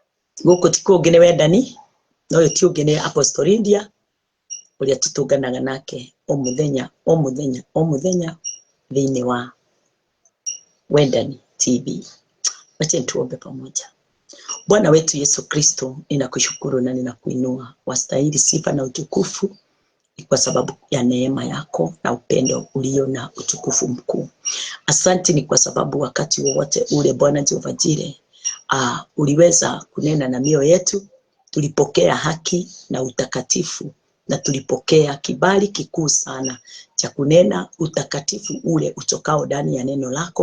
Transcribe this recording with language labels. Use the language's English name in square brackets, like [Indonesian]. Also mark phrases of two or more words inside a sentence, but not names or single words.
[Kikuyu] Guko tikungene wendani no ti ungene Apostle India uria tutunganaga nake o muthenya thiini wa Wendani TV. [Swahili] Wacha tuombe pamoja. Bwana wetu Yesu Kristo, ninakushukuru na ninakuinua. Wastahili sifa na utukufu kwa sababu ya neema yako na upendo ulio na utukufu mkuu. Asante ni kwa sababu wakati wowote ule Bwana Jehova Jireh, uliweza kunena na mioyo yetu, tulipokea haki na utakatifu, na tulipokea kibali kikuu sana cha kunena utakatifu ule utokao ndani ya neno lako.